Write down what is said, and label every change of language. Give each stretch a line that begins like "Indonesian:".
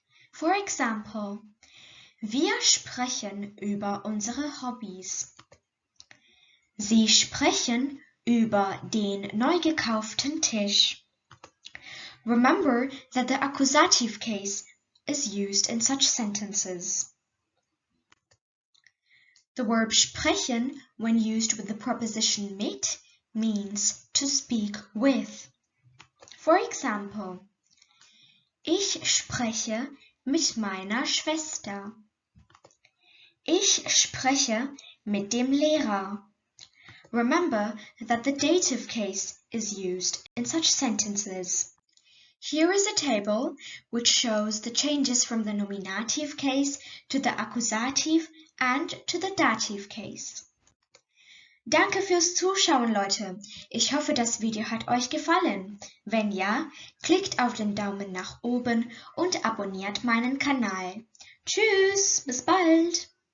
English: For example,
German: wir sprechen über unsere Hobbys. Sie sprechen über den neu gekauften Tisch.
English: Remember that the accusative case is used in such sentences. The verb sprechen, when used with the preposition mit, means to speak with. For example,
German: ich spreche mit meiner Schwester. Ich spreche mit dem Lehrer.
English: Remember that the dative case is used in such sentences. Here is a table which shows the changes from the nominative case to the accusative and to the dative case.
German: Danke fürs Zuschauen, Leute. Ich hoffe, das Video hat euch gefallen. Wenn ja, klickt auf den Daumen nach oben und abonniert meinen Kanal. Tschüss, bis bald!